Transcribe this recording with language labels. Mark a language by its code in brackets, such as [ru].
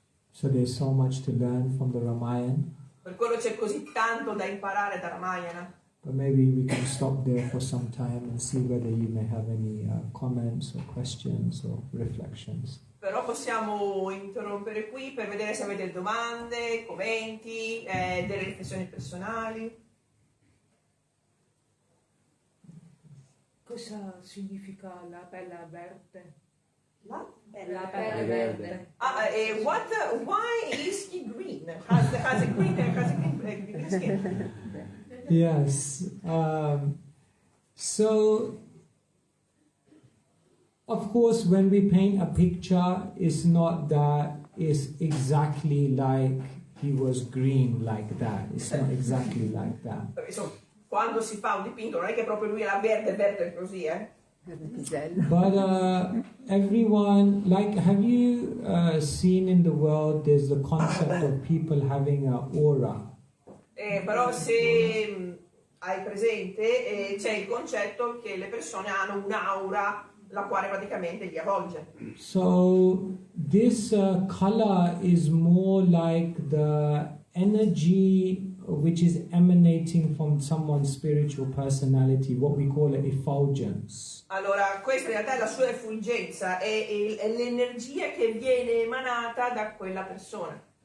[en] So there's so much to learn from the Ramayana. [it] Per quello c'è così tanto da imparare da Ramayana. [en] But maybe we can stop there for some time and see whether you may have any comments or questions or reflections. [it] Però possiamo interrompere qui per vedere se avete domande, commenti, delle riflessioni personali. Cosa significa la pelle verde? La La pelle verde. [en] Why is he green? Has a green skin? Yes. So, of course, when we paint a picture, it's not that it's exactly like he was green like that. It's not exactly like that. [it] Insomma, quando si fa un dipinto non è che proprio lui era verde così, [en] But everyone, like, have you seen in the world there's the concept of people having an aura? [it] Però se hai presente c'è il concetto che le persone hanno un'aura la quale praticamente li avvolge. [en] So this color is more like the energy which is emanating from someone's spiritual personality, what we call effulgence. [it] Allora, questa in realtà è la sua effulgenza, è l'energia che viene emanata da quella persona.